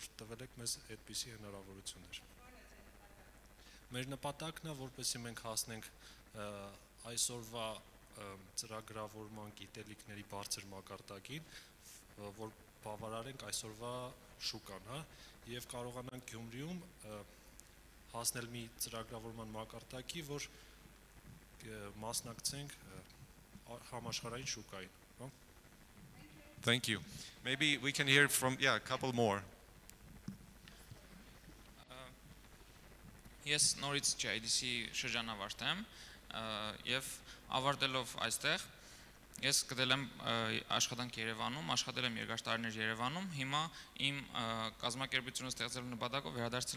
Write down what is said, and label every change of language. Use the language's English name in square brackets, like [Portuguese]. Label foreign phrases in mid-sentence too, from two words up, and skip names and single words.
[Armenian] տվել եք մեզ այդպիսի հնարավորություններ։ Մեր նպատակն է, որպեսզի մենք հասնենք այսօրվա ծրագրավորման գիտելիքների բարձր մակարդակին, որ բավարարենք այսօրվա շուկան, հա, եւ կարողանանք Գյումրիում հասնել մի ծրագրավորման մակարդակի, որ մասնակցենք համաշխարհային շուկային, հա։ [English] Thank you. Maybe we can hear from, yeah, a couple more. [Armenian] Ես նորից JIDC շրջանավարտ եմ եւ ավարտելով այստեղ ես գտել եմ աշխատանք Երևանում, աշխատել եմ երկար տարիներ Երևանում, հիմա իմ կազմակերպությունը ստեղծելու նպատակով վերադարձել